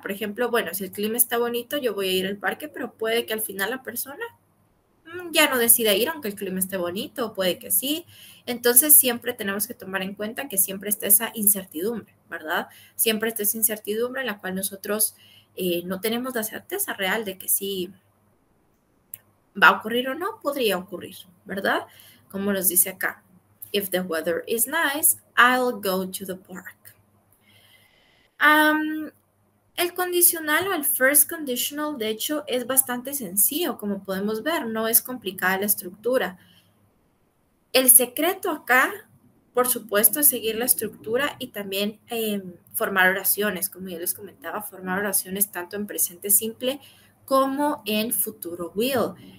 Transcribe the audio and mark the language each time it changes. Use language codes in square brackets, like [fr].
[es] Por ejemplo, bueno, si el clima está bonito, yo voy a ir al parque, pero puede que al final la persona ya no decida ir, aunque el clima esté bonito, puede que sí. Entonces, siempre tenemos que tomar en cuenta que siempre está esa incertidumbre, ¿verdad? Siempre está esa incertidumbre en la cual nosotros no tenemos la certeza real de que sí va a ocurrir o no, podría ocurrir, ¿verdad? Como nos dice acá. [en] If the weather is nice, I'll go to the park. [es] El condicional o el first conditional, de hecho, es bastante sencillo, como podemos ver, no es complicada la estructura. El secreto acá, por supuesto, es seguir la estructura y también formar oraciones, como ya les comentaba, formar oraciones tanto en presente simple como en futuro will.